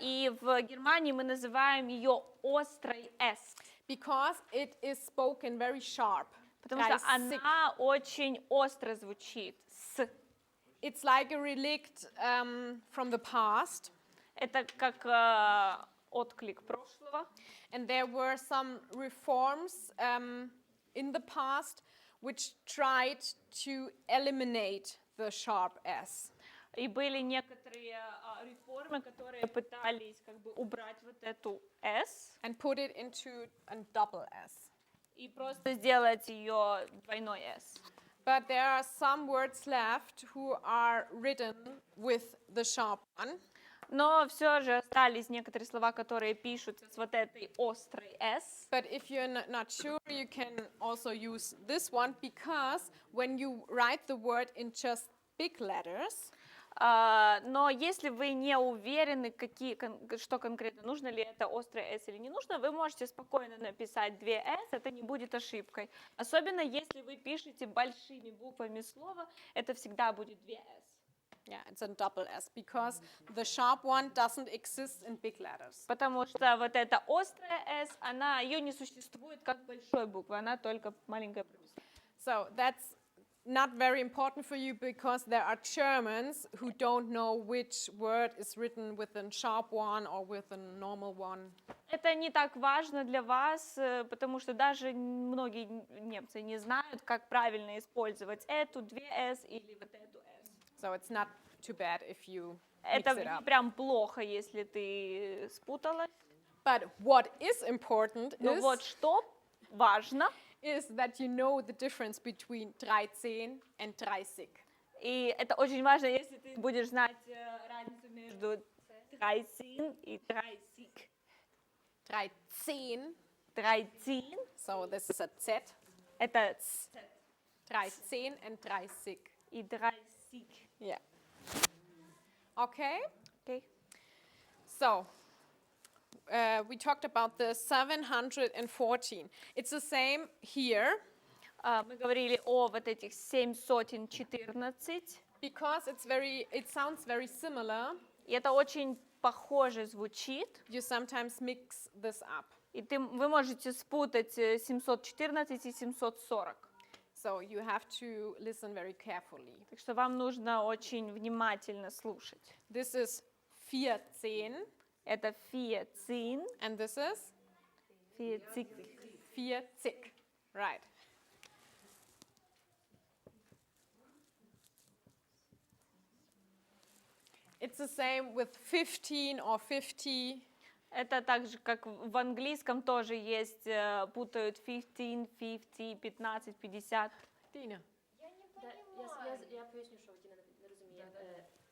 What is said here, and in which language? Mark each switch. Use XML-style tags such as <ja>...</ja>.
<ru>И в Германии мы называем ее острой S,</ru> <en>because it is spoken very sharp.</en> <ru>потому что 36. она очень остро звучит. С.</ru> <en>It's like a relict from the past,</en> <ru>Это как отклик прошлого.</ru> <en>and there were some reforms in the past which tried to eliminate the sharp S.</en> <ru>И были некоторые реформы, которые пытались как бы убрать вот эту S</ru> <en>And put it into a double S.</en> <ru>и просто сделать ее двойной S.</ru> <en>But there are some words left who are written with the sharp one.</en> <ru>Но все же остались некоторые слова, которые пишутся с вот этой острой S.</ru> <en>But if you're not sure, you can also use this one, because when you write the word in just big letters,</en> <ru>Но если вы не уверены, что конкретно, нужно ли это острое S или не нужно, вы можете спокойно написать 2 S, это не будет ошибкой. Особенно если вы пишете большими буквами слово, это всегда будет 2 S.</ru> <en>yeah, it's a double S, because the sharp one doesn't exist in big letters.</en> <ru>Потому что вот эта острая S, ее не существует как большой буквы, она только маленькая прописана.</ru> <en>So that's not very important for you, because there are Germans who don't know which word is written with a sharp one or with a normal one.</en> <ru>Это не так важно для вас, потому что даже многие немцы не знают, как правильно использовать эту 2 S или вот эту S.</ru> <en>So it's not too bad if you</en> <ru>Это</ru> <en>mix it</en> <ru>не</ru> <en>up.</en> <ru>прям плохо, если ты спуталась.</ru> <en>But what is important</en> <ru>Но вот что важно,</ru> <en>is that you know the difference between 13 and 30.</en> <ru>и это очень важно, если ты будешь знать разницу между 13 и 30. 13, 13</ru> <en>so this is a Z.</en> <ru>это</ru> <en>13 and 30.</en> <ru>и 30.</ru> <en>Yeah. Okay.</en> <ru>Окей.</ru> <en>So, we talked about the 714. It's the same here</en> <ru>Мы говорили о вот этих 714,</ru> <en>because it sounds very similar.</en> <ru>и это очень похоже звучит,</ru> <en>You sometimes mix this up.</en> <ru>и вы можете спутать 714 и 740.</ru> <en>So you have to listen very carefully.</en> <ru>Так что вам нужно очень внимательно слушать.</ru> <en>This is 14</en> <ru>Это 14,</ru> <en>and this is 40. 40. Right. It's the same with 15 or 50.</en> <ru>Это так же, как в английском тоже есть, путают 15, 50, 15, 50. Dina. Я не Да, понимаю.</ru> <uk>я поясню, що Тіна не розуміє.</uk>